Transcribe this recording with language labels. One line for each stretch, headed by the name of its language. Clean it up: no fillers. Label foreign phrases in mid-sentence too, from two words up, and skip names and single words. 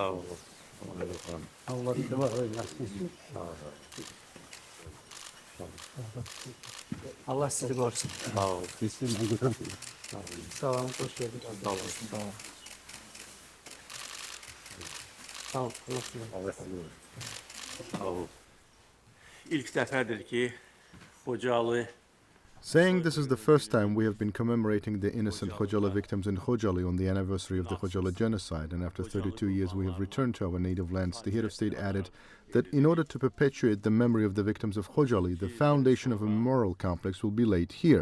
Azerbaijani: Sağ olun. Allah sizi var olun. Allah sizi götürsün. Sağ olun. Sağ olun,
Turkish: hoş geldiniz.
Azerbaijani: Sağ olun. Sağ olun. Allah sizi götürsün. Sağ olun. İlk dəfədir ki, Xocalı.
English: Saying this is the first time we have been commemorating the innocent Xocalı victims in Xocalı on the anniversary of the Xocalı genocide, and after 32 years we have returned to our native lands, the head of state added that in order to perpetuate the memory of the victims of Xocalı, the foundation of a memorial complex will be laid here.